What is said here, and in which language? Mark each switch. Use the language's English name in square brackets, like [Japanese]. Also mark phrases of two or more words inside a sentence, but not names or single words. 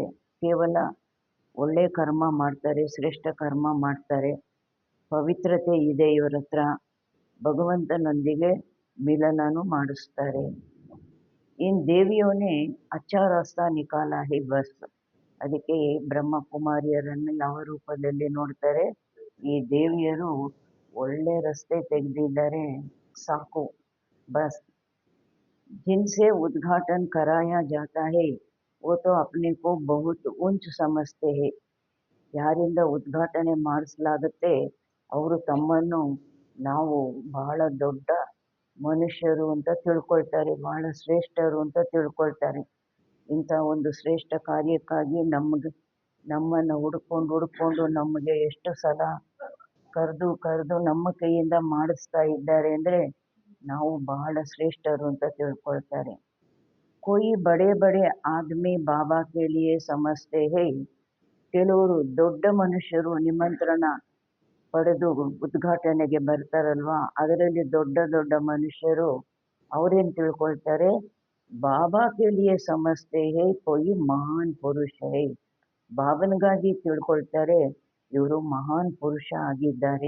[Kannada] ಕೇವಲ ಒಳ್ಳೆ ಕರ್ಮ ಮಾಡ್ತಾರೆ, ಶ್ರೇಷ್ಠ ಕರ್ಮ ಮಾಡ್ತಾರೆ, ಪವಿತ್ರತೆ ಇದೆ ಇವರ ಹತ್ರ, ಭಗವಂತನೊಂದಿಗೆ ಮಿಲನನು ಮಾಡಿಸ್ತಾರೆ. [Hindi] इन देवियोंने अच्छा रास्ता निकाला है बस. [Kannada] ಅದಕ್ಕೆ ಬ್ರಹ್ಮಕುಮಾರಿಯರನ್ನು ಯಾವ ರೂಪದಲ್ಲಿ ನೋಡ್ತಾರೆ? ಈ ದೇವಿಯರು ಒಳ್ಳೆ ರಸ್ತೆ ತೆಗೆದಿದ್ದಾರೆ, ಸಾಕು, ಬಸ್. [Hindi] जिनसे उद्घाटन कराया जाता है वो तो अपने को बहुत ऊंच समझते हैं. [Kannada] ಯಾರಿಂದ ಉದ್ಘಾಟನೆ ಮಾಡಿಸಲಾಗುತ್ತೆ ಅವರು ತಮ್ಮನ್ನು ನಾವು ಬಹಳ ದೊಡ್ಡ ಮನುಷ್ಯರು ಅಂತ ತಿಳ್ಕೊಳ್ತಾರೆ, ಬಹಳ ಶ್ರೇಷ್ಠರು ಅಂತ ತಿಳ್ಕೊಳ್ತಾರೆ. ಇಂಥ ಒಂದು ಶ್ರೇಷ್ಠ ಕಾರ್ಯಕ್ಕಾಗಿ ನಮ್ಮನ್ನು ಹುಡ್ಕೊಂಡು ನಮಗೆ ಎಷ್ಟು ಸಲ ಕರೆದು ನಮ್ಮ ಕೈಯಿಂದ ಮಾಡಿಸ್ತಾ ಇದ್ದಾರೆ ಅಂದರೆ ನಾವು ಬಹಳ ಶ್ರೇಷ್ಠರು ಅಂತ ತಿಳ್ಕೊಳ್ತಾರೆ. [Hindi] कोई बड़े बड़े आदमी बाबा के लिए समझते हैं. [Kannada] ಕೆಲವರು ದೊಡ್ಡ ಮನುಷ್ಯರು ನಿಮಂತ್ರಣ ಪಡೆದು ಉದ್ಘಾಟನೆಗೆ ಬರ್ತಾರಲ್ವಾ, ಅದರಲ್ಲಿ ದೊಡ್ಡ ದೊಡ್ಡ ಮನುಷ್ಯರು ಅವರೇನು ತಿಳ್ಕೊಳ್ತಾರೆ? [Hindi] बाबा के लिए समझते हैं कोई महान पुरुष है. [Kannada] ಬಾಬನಿಗಾಗಿ ತಿಳ್ಕೊಳ್ತಾರೆ, ಇವರು ಮಹಾನ್ ಪುರುಷ ಆಗಿದ್ದಾರೆ.